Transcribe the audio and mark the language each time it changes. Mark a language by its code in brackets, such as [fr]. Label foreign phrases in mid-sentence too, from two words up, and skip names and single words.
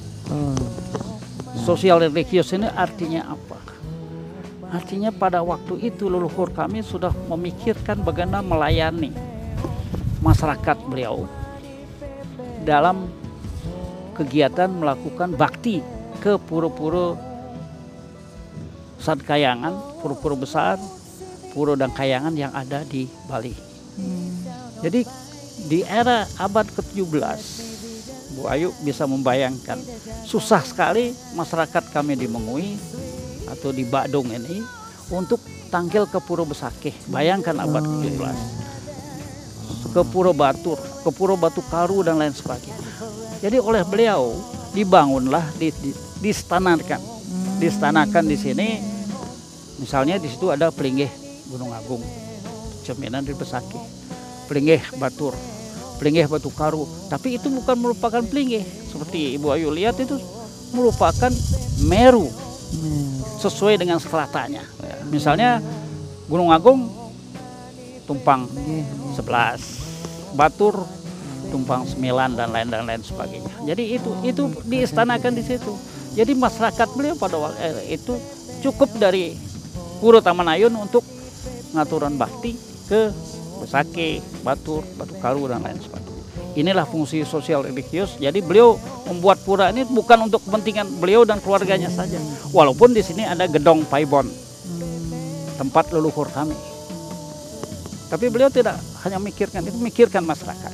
[id] Sosial religius ini artinya apa? Artinya pada waktu itu leluhur kami sudah memikirkan bagaimana melayani masyarakat beliau dalam kegiatan melakukan bakti ke pura-pura Sadkayangan, pura-pura besar, pura dan kayangan yang ada di Bali. Jadi di era abad ke-17, Bu Ayu bisa membayangkan susah sekali masyarakat kami di Mengui atau di Badung ini untuk tangkil ke Pura Besakeh. Bayangkan abad ke-17. Ke Pura Batur, ke Pura Batu Karu dan lain sebagainya. Jadi oleh beliau dibangunlah, distanakan di sini. Misalnya di situ ada Pelinggih Gunung Agung, cerminan di Besakeh, Pelinggih Batur, Pelinggih Batu Karu. Tapi itu bukan merupakan Pelinggih seperti Ibu Ayu lihat, itu merupakan Meru sesuai dengan stratanya. Misalnya Gunung Agung tumpang 11, Batur tumpang 9 dan lain sebagainya. Jadi itu diistanakan di situ. Jadi masyarakat beliau pada waktu itu cukup dari Pura Taman Ayun untuk ngaturan bakti ke Besakeh, Batur, Batu Karu dan lain sebagainya. Inilah fungsi sosial religius. Jadi beliau membuat pura ini bukan untuk kepentingan beliau dan keluarganya saja. Walaupun di sini ada gedong Paibon, tempat leluhur kami. Tapi beliau tidak hanya memikirkan itu, memikirkan masyarakat.